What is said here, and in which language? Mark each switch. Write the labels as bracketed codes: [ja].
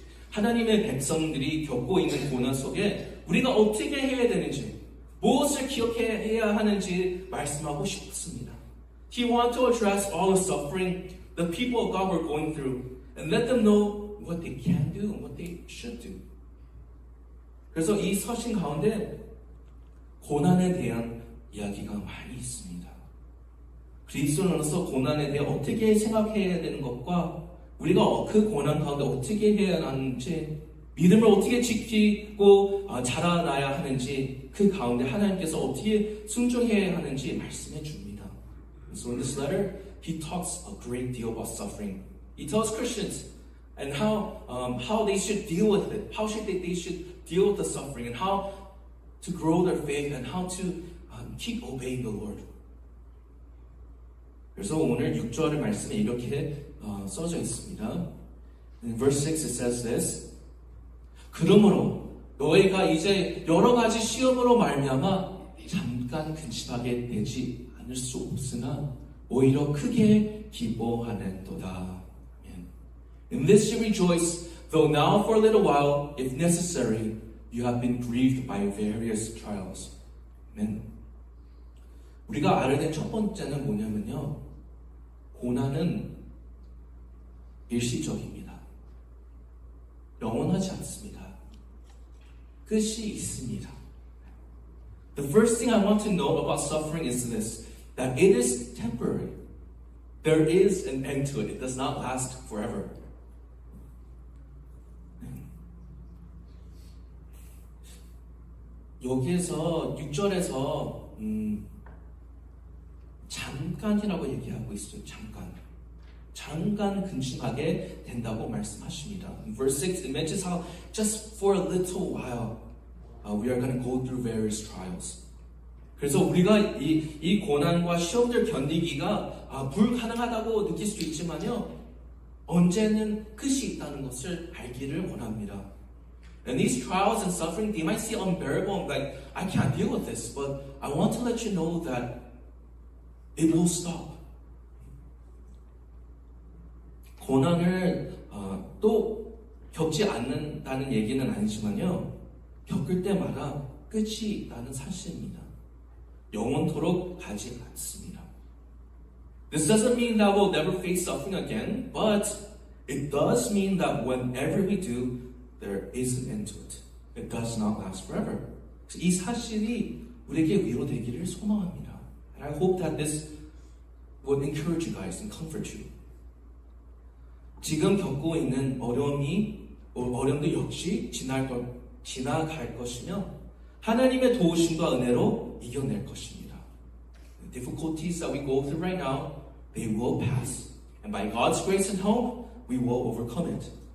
[ko] 하나님의 백성들이 겪고 있는 고난 속에 우리가 어떻게 해야 되는지, 무엇을 기억해야 하는지 말씀하고 싶습니다. [en] He wanted to address all the suffering the people of God were going through and let them know what they can do and what they should do. [ko] 그래서 이 서신 가운데 고난에 대한 이야기가 많이 있습니다. 그리스도인으로서 고난에 대해 어떻게 생각해야 되는 것과 우리가 그 고난 가운데 어떻게 해야 하는지, 믿음을 어떻게 지키고 자라나야 하는지, 그 가운데 하나님께서 어떻게 순종해야 하는지 말씀해 줍니다. [en] So in this letter, he talks a great deal about suffering. He tells Christians and how they should deal with it, how they should deal with the suffering, and how to grow their faith, and how to keep obeying the Lord. [ko] 그래서 오늘 6절의 말씀에 이렇게 써져 있습니다. [en] In verse 6 it says this. [ko] 그러므로 너희가 이제 여러 가지 시험으로 말미암아 잠깐 근심하게 되지 않을 수 없으나 오히려 크게 기뻐하는도다. [en] In this you rejoice, though now for a little while, if necessary, you have been grieved by various trials. Amen. [ko] 우리가 알아야 될 첫 번째는 뭐냐면요, 고난은 일시적입니다. 영원하지 않습니다. 끝이 있습니다. [en] The first thing I want to know about suffering is this, that it is temporary. There is an end to it. It does not last forever. [ko] 여기에서 6절에서 잠깐이라고 얘기하고 있어요. 잠깐 근심하게 된다고 말씀하십니다. [en] In verse 6, it mentions how just for a little while we are going to go through various trials. [ko] 그래서 우리가 이 고난과 시험들 견디기가 불가능하다고 느낄 수 있지만요, 언제는 끝이 있다는 것을 알기를 원합니다. [en] And these trials and suffering, they might seem unbearable, like, I can't deal with this, but I want to let you know that it will stop. [ko] 고난을 또 겪지 않는다는 얘기는 아니지만요, 겪을 때마다 끝이 있다는 사실입니다. 영원토록 가지 않습니다. [en] This doesn't mean that we'll never face suffering again, but it does mean that whenever we do, there is an end to it. It does not last forever. [ko] 이 사실이 우리에게 위로되기를 소망합니다. [en] And I hope that this would encourage you guys and comfort you. [ko] 지금 겪고 있는 어려움도 역시 지나갈 것이며 하나님의 도우심과 은혜로 이겨낼 것입니다. [en] The difficulties that we go through right now, they will pass. And by God's grace and hope, we will overcome it.